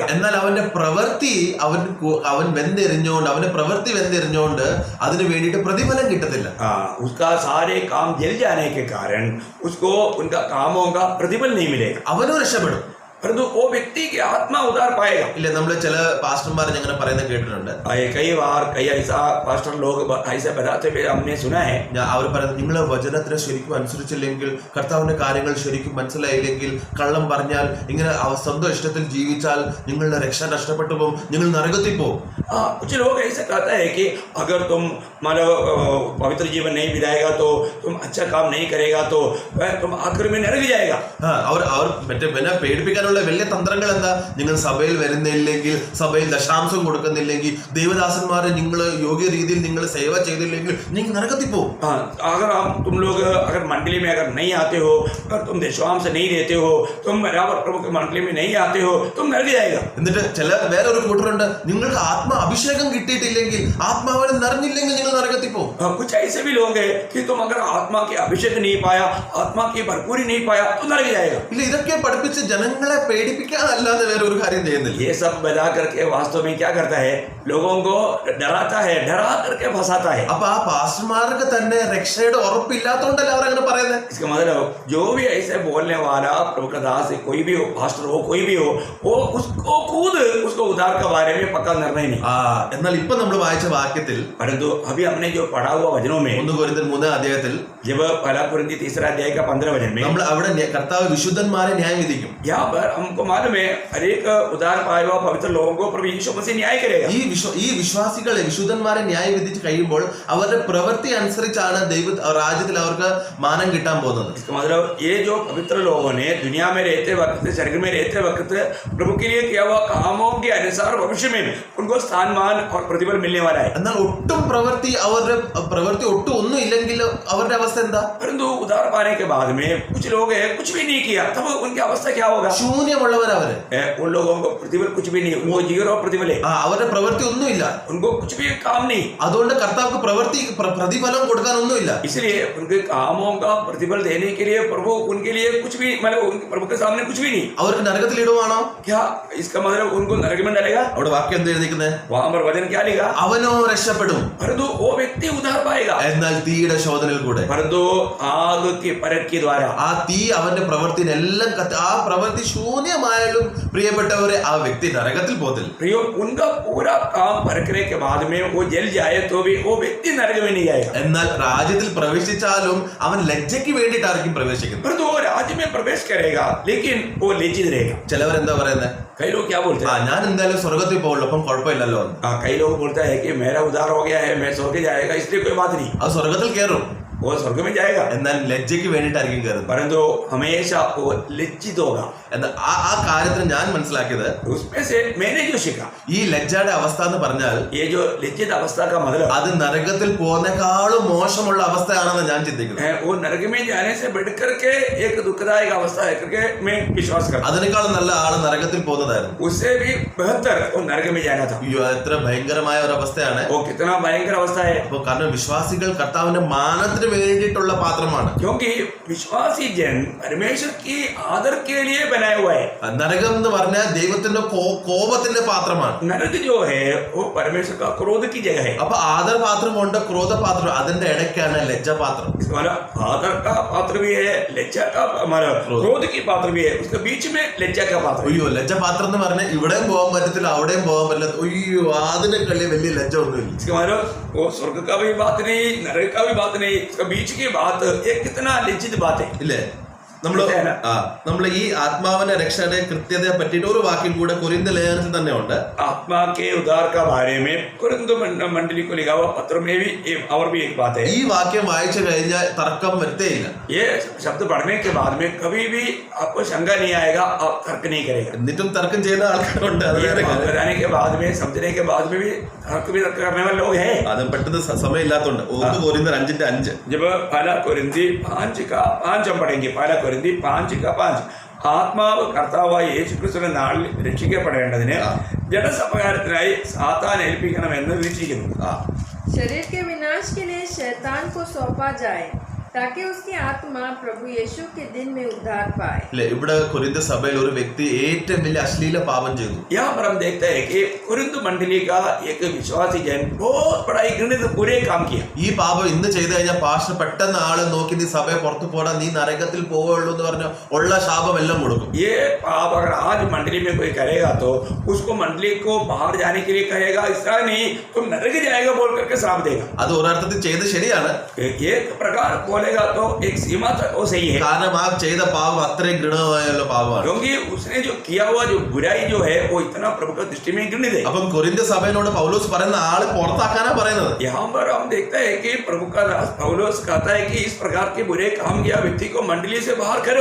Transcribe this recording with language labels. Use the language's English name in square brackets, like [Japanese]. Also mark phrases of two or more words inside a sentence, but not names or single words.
[Malayalam] എന്നാൽ അവന്റെ പ്രവൃത്തി അവൻ വെന്തെറിഞ്ഞോണ്ട് അവന്റെ പ്രവൃത്തി വെന്തെറിഞ്ഞോണ്ട് അതിന് വേണ്ടിയിട്ട് പ്രതിഫലം കിട്ടത്തില്ല. [Hindi] उसका सारे काम जल जाने के कारण उसको उनका कामों का प्रतिफल नहीं मिलेगा. [Malayalam] അവനും രക്ഷപ്പെടും, [Hindi] परंतु वो व्यक्ति की आत्मा उद्धार पाएगा. [Malayalam] ഇല്ല, നമ്മൾ ചില പാസ്റ്റർമാർ അങ്ങനെ പറയുന്നത് കേട്ടിട്ടുണ്ട്. [Hindi] कई बार कई ऐसा पास्टर लोग ऐसा बताते हुए हमने सुना है, [Malayalam] അവർ പറയുന്നത് നിങ്ങൾ വചനത്തിനെ ശരിക്കും അനുസരിച്ചില്ലെങ്കിൽ, കർത്താവിന്റെ കാര്യങ്ങൾ ശരിക്കും മനസ്സിലായില്ലെങ്കിൽ, കള്ളം പറഞ്ഞാൽ, ഇങ്ങനെ സ്വന്തം ഇഷ്ടത്തിൽ ജീവിച്ചാൽ നിങ്ങളുടെ രക്ഷ നഷ്ടപ്പെട്ടു പോകും, നിങ്ങൾ നരകത്തിൽ പോകും. [Hindi] कुछ लोग ऐसा कहता है कि अगर तुम मतलब पवित्र जीवन नहीं बिताएगा तो तुम अच्छा काम नहीं करेगा तो तुम आखिर में नरक जाएगा. [Malayalam] അവർ മറ്റേ പേടിപ്പിക്കാൻ ചെയ്യാനുള്ള വലിയ തന്ത്രങ്ങൾ എന്താ? നിങ്ങൾ സഭയിൽ വരുന്നില്ലെങ്കിൽ, സഭയിൽ ദശാംശം കൊടുക്കുന്നില്ലെങ്കിൽ, ദൈവദാസന്മാരെ നിങ്ങൾ യോഗ്യ രീതിയിൽ നിങ്ങൾ സേവ ചെയ്തില്ലെങ്കിൽ നിങ്ങൾ നരകത്തിൽ പോകും. [Hindi] अगर तुम लोग अगर मंडली में अगर नहीं आते हो, अगर तुम दशवांश नहीं देते हो, तुम बराबर प्रभु की मंडली में नहीं आते हो, तुम नरक जाएगा. [Malayalam] എന്നിട്ട് ചില വേറൊരു കൂട്ടരുണ്ട്, നിങ്ങൾക്ക് ആത്മാ അഭിഷേകം കിട്ടിയിട്ടില്ലെങ്കിൽ, ആത്മാവിനെ നിറഞ്ഞില്ലെങ്കിൽ നിങ്ങൾ നരകത്തിൽ പോകും. [Hindi] कुछ ऐसे भी लोग हैं कि तुम अगर आत्मा के अभिषेक नहीं पाया, आत्मा की भरपूरी नहीं पाया, तो नरक जाएगा. [Malayalam] ഇല്ല, ഇതൊക്കെ പഠിപ്പിച്ച് ജനങ്ങളെ പേടിപ്പിക്കാനല്ലാതെ വേറെ ഒരു കാര്യം ചെയ്യുന്നില്ല. [Hindi] ये सब बता करके वास्तव में क्या करता है? लोगों को डराता है, डरा करके फंसाता है. [Malayalam] അപ്പൊ ആ പാസ്റ്റർമാർക്ക് തന്നെ രക്ഷയുടെ ഉറപ്പില്ലാത്തോണ്ടല്ലേ അവരങ്ങനെ പറയുന്നത്. [Hindi] इसका मतलब जो भी ऐसे बोलने वाला प्रभु का दास है, कोई भी हो, पास्टर हो, कोई भी हो, वो उसको खुद उसको उद्धार के बारे में पक्का निर्णय नहीं. [Malayalam] എന്നാൽ ഇപ്പൊ നമ്മൾ വായിച്ച വാക്യത്തിൽ, [Hindi] परंतु अभी हमने जो पढ़ा हुआ वचनों में, [Malayalam] 1 കൊരിന്ത്യർ 3 അധ്യായത്തിൽ, [Hindi] जब पहला कुरिन्थी 3 अध्याय का 15 वचन में, [Malayalam] നമ്മൾ അവിടെ കർത്താവ് വിശുദ്ധന്മാരെ ന്യായം വിധിക്കും. [Hindi] यहाँ पर हमको मालूम है हर एक उद्धार पाए हुआ पवित्र लोगों को प्रभु यीशु मसीह न्याय करेगा. [Malayalam] ഈ വിശ്വാസികളെ, വിശുദ്ധന്മാരെ ന്യായം വിധിച്ച് കഴിയുമ്പോൾ അവരുടെ പ്രവൃത്തി അനുസരിച്ചാണ് ദൈവ രാജ്യത്തിൽ അവർക്ക് മാനം കിട്ടാൻ പോകുന്നത്. [Hindi] इसका मतलब ये जो पवित्र लोगों ने दुनिया में रहते वक्त, स्वर्ग में रहते वक्त प्रभु के लिए किया हुआ कामों के अनुसार भविष्य में उनको स्थान, मान और प्रतिफल मिलने वाला है. [Malayalam] എന്നാൽ ഒട്ടും അവരുടെ പ്രവൃത്തി ഒട്ടും ഒന്നും ഇല്ലെങ്കിൽ അവരുടെ അവസ്ഥ എന്താ? [Hindi] परंतु उद्धार पाने के बाद में कुछ लोग हैं कुछ भी नहीं किया, तब उनकी अवस्था क्या होगा? [Malayalam] ശൂന്യമുള്ളവർ അവര്. [Hindi] उन लोगों को प्रतिफल कुछ भी नहीं, उनको जीरो प्रतिफल है, [Malayalam] അവരുടെ പ്രവൃത്തി ഒന്നുമില്ല. [Hindi] उनको कुछ भी काम नहीं. [Malayalam] അതുകൊണ്ട് കർത്താവ് പ്രതിഫലം കൊടുക്കാൻ ഒന്നുമില്ല. [Hindi] इसलिए उनके कामों का प्रतिफल देने के लिए प्रभु उनके लिए कुछ भी, मतलब प्रभु के सामने कुछ भी नहीं. [Malayalam] അവർക്ക് നരകത്തിൽ ഇടുവാണോ? [Hindi] क्या इसका मतलब उनको नरक में डालेगा? [Malayalam] അവിടെ വാക്യം എന്ത് എഴുതിക്കുന്നത്? [Hindi] वहां पर वचन क्या लिखा? [Malayalam] അവനോ രക്ഷപ്പെടും, [Hindi] परंतु वो व्यक्ति उद्धार पाएगा, [Malayalam] എന്നാൽ തീയുടെ ശോധനയിൽ കൂടെ. [Hindi] परंतु आग की परख के द्वारा. [Malayalam] ആ തീ അവന്റെ പ്രവൃത്തിനെല്ലാം ആ പ്രവൃത്തി ശൂന്യമായാലും പ്രിയപ്പെട്ടവരെ ആ വ്യക്തി നരകത്തിൽ പോകത്തില്ല. [Hindi] प्रियो, उनका पूरा काम परखने के बाद में वो जल जाए तो भी वो व्यक्ति नरक में नहीं जाएगा. [Malayalam] എന്നാൽ രാജ്യത്തിൽ പ്രവേശിച്ചാലും അവൻ ലജ്ജയ്ക്ക് വേണ്ടിയിട്ടായിരിക്കും പ്രവേശിക്കുന്നത്. [Hindi] परंतु वो राज्य में प्रवेश करेगा लेकिन वो लज्जित रहेगा. [Malayalam] ചിലവരെന്താ പറയുന്നത്? [Hindi] कई लोग क्या बोलते हैं? [Malayalam] ഞാൻ എന്തായാലും സ്വർഗത്തിൽ പോകുള്ളൂ, അപ്പം കുഴപ്പമില്ലല്ലോ. [Hindi] कई लोग बोलता है कि मेरा उद्धार हो गया है, मैं स्वर्ग जाएगा, इसलिए कोई बात नहीं. [Malayalam] അത് സ്വർഗത്തിൽ കയറും, [Hindi] वो स्वर्ग में जाएगा, [Malayalam] എന്നാൽ ലജ്ജയ്ക്ക് വേണ്ടിയിട്ടായിരിക്കും കയറുന്നത്. [Hindi] परंतु हमेशा वो लज्जित होगा. [Malayalam] എന്നാൽ ആ കാര്യത്തിൽ ഞാൻ മനസ്സിലാക്കിയത്, [Hindi] उसमें से मैंने जो सीखा, [Malayalam] ഈ ലജ്ജയുടെ അവസ്ഥ എന്ന് പറഞ്ഞാൽ [Hindi] ये जो लज्जित अवस्था का मतलब [Malayalam] അത് നരകത്തിൽ പോകുന്നേക്കാളും മോശമുള്ള അവസ്ഥയാണെന്ന് ഞാൻ ചിന്തിക്കുന്നത്. [Hindi] है, वो नरक में जाने से बढ़ करके एक दुखदायक अवस्था है करके मैं विश्वास करता हूं. [Malayalam] അതിനേക്കാളും നല്ല ആള് നരകത്തിൽ പോകുന്നതായിരുന്നു. [Hindi] उससे भी बेहतर वो नरक में जाना था. [Malayalam] അയ്യോ, എത്ര ഭയങ്കരമായ ഒരു അവസ്ഥയാണ്. [Hindi] वो कितना भयंकर अवस्था है. [Malayalam] അപ്പൊ കാരണം വിശ്വാസികൾ കർത്താവിന്റെ മാനത്തിന് വേണ്ടിയിട്ടുള്ള പാത്രമാണ്. [Hindi] क्योंकि विश्वासी जन परमेश्वर की आदर के लिए बनाया हुआ है. [Malayalam] നരകം എന്ന് പറഞ്ഞാൽ ദൈവത്തിന്റെ കോപത്തിന്റെ പാത്രമാണ്. [Hindi] नरक जो है वो परमेश्वर का क्रोध की जगह है. [Malayalam] അപ്പൊ ആദരപാത്രമുണ്ട്, ക്രോധപാത്രം, അതിന്റെ ഇടയ്ക്കാണ് ലജ്ജാപാത്രം. [Hindi] हमारा आदर का पात्र भी है, लज्जा का, हमारा क्रोध की पात्र भी है, उसके बीच में लज्जा का पात्र. [Malayalam] അയ്യോ, ലജ്ജാപാത്രം എന്ന് പറഞ്ഞാൽ ഇവിടെയും പോകാൻ പറ്റത്തില്ല, അവിടെയും പോകാൻ പറ്റില്ല. അയ്യോ, അതിനെക്കളി വലിയ ലജ്ജ ഒന്നുമില്ല. [Hindi] इसका मतलब वो स्वर्ग का भी बात नहीं, नरक का भी बात नहीं, इसका बीच की बात ये कितना लज्जित बात है. [Malayalam] ഇല്ലേ? നമ്മൾ ഈ ആത്മാവിന്റെ രക്ഷയുടെ കൃത്യതയെ പറ്റിയിട്ട് ഒരു വാക്യം കൂടെ കൊരിന്ത്യർ ലേഖനത്തിൽ തന്നെ ഉണ്ട്. [Hindi] आत्मा के उद्धार का बारे में कुरिन्थ मंडली को लिखा हुआ पत्र में भी और भी एक बात है. [Malayalam] ഈ വാക്യം വായിച്ചു കഴിഞ്ഞാൽ തർക്കം വരുത്തേയില്ല. [Hindi] ये शब्द पढ़ने के बाद में कभी भी आपको शंका नहीं आएगा, आप तर्क नहीं करेगा. [Malayalam] എന്നിട്ടും തർക്കം ചെയ്യുന്ന ആൾക്കാരുണ്ട്. അത് വേറെ കാര്യം. [Hindi] बताने के बाद में, समझने के बाद में भी तर्क करने वाले लोग हैं. [Malayalam] അത് പെട്ടെന്ന് സമയമില്ലാത്തതുകൊണ്ട് 1 കൊരിന്ത്യർ 5:5 [Hindi] जब पहला कुरिन्थी 5 का 5 हम पढ़ेंगे. पहला कुरिन्थी 5 का 5. [Malayalam] ആത്മാവ് കർത്താവായ യേശുക്രിസ്തുവിന്റെ നാളിൽ രക്ഷിക്കപ്പെടേണ്ടതിന് ജഡസപകാരത്തിനായി സാത്താൻ ഏൽപ്പിക്കണമെന്ന് വിധിച്ചിരിക്കുന്നു. [Hindi] शरीर के विनाश के लिए शैतान को सौंपा जाए ताकि उसकी आत्मा प्रभु यीशु के दिन में उद्धार पाए. [Malayalam] ഇല്ലേ, ഇവിടെ കൊരിന്ത്യർ സഭയിൽ ഒരു വ്യക്തി ഏറ്റവും വലിയ അശ്ലീല പാപം ചെയ്തു. [Hindi] यहाँ पर हम देखते हैं कि कुरिन्थ मंडली का एक विश्वासी जन बहुत बड़ा एक घृणित बुरे काम किया. [Malayalam] ഈ പാപം ഇന്ന് ചെയ്തു കഴിഞ്ഞാൽ പാസ്റ്റർ പെട്ടെന്ന് ആളെ നോക്കി നീ സഭയെ പുറത്തു പോടാ, നീ നരകത്തിൽ പോവുള്ളൂ എന്ന് പറഞ്ഞ ഉള്ള ശാപം എല്ലാം കൊടുക്കും. [Hindi] ये पाप अगर आज मंडली में कोई करेगा तो उसको मंडली को बाहर जाने के लिए कहेगा, ऐसा नहीं तुम नरक जाएगा बोल करके श्राप देगा. [Malayalam] അത് ഒരർത്ഥത്തിൽ ചെയ്ത് ശരിയാണ്. [Hindi] एक प्रकार बोलने बोलेगा तो एक सीमा तक वो सही है, [Malayalam] കാരണം ആ ചെയ്ത പാപം അത്രയും ഗുണമായുള്ള പാപമാണ്. [Hindi] क्योंकि उसने जो किया हुआ जो बुराई जो है वो इतना प्रभु की दृष्टि में घृणित है. [Malayalam] അപ്പം കൊരിന്ത്യ സഭയോട് പൗലോസ് പറയുന്ന ആള് പുറത്താക്കാനാ പറയുന്നത്. [Hindi] यहाँ पर हम देखते हैं कि प्रभु का दास पौलुस कहता है कि इस प्रकार के बुरे काम किया व्यक्ति को मंडली से बाहर करो.